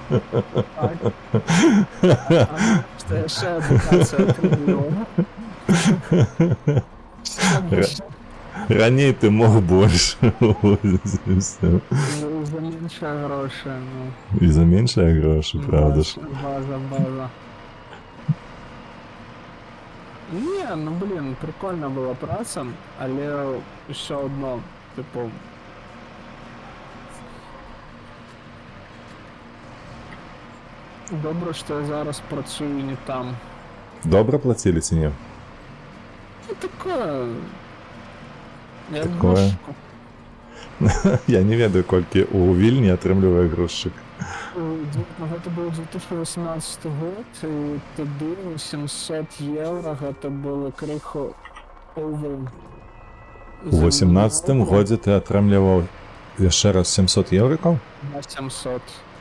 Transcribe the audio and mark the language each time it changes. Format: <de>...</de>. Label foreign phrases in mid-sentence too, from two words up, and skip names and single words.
<be>Што яшчэ адукацыя атрымлівала. Раней ты мог больш. За меншыя грошы, ну. І за меншыя грошы, правда ж? База.</be> <uk>Не, ну, блин, прикольна була праця, але ще одно, типу... Добре, що я зараз працюю не там. Добре платили ці ні? Ну, таке... Як</uk> <ru>Такое? грузчику.</ru> <be>Я не ведаю, колькі у Вільні атрымлівае грузчык. Гэта быў 2018 год, і тады 700 евро, гэта было крыху over. У 18-м годзе ты атрымліваў яшчэ раз 700 еўрыкаў?</be>